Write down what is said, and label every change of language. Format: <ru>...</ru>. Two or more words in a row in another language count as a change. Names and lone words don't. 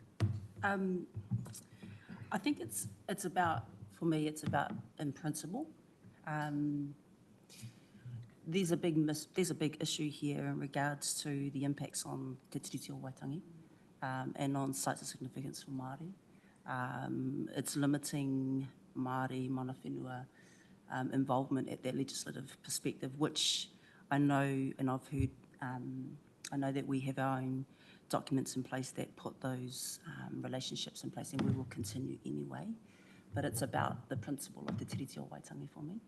<en>I think it's about, for me, it's about in principle. There's a big issue here in regards to the impacts on Te Tiriti o Waitangi and on sites of significance for Māori. It's limiting Māori</en> <mi>mana whenua</mi> <en>involvement at that legislative perspective, which I know, and I've heard, I know that we have our own documents in place that put those relationships in place, and we will continue anyway. But it's about the principle of Te Tiriti o Waitangi for me.</en>